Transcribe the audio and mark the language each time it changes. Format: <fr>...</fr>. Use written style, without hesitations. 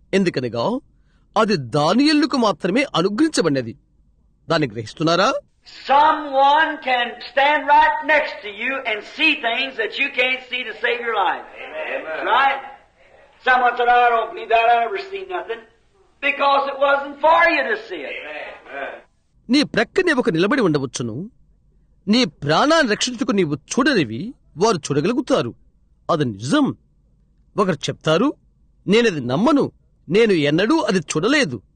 <te>ఎందుకనగా అది దానియేలుకు మాత్రమే అనుగ్రహించబడినది. దాన్ని గ్రహిస్తున్నారా?</te> <en>Someone can stand right next to you and see things that you can't see to save your life. Amen. Right? Someone said, I don't believe that. I never seen nothing. Because it wasn't for you to see it. Amen.</en> <te>నీ ప్రక్కనే ఒక నిలబడి ఉండవచ్చును. నీ ప్రాణాన్ని రక్షించుకు నీవు చూడనివి వారు చూడగలుగుతారు. అది నిజం. ఒకరు చెప్తారు, నేనది నమ్మను, నేను ఎన్నడూ అది చూడలేదు.</te>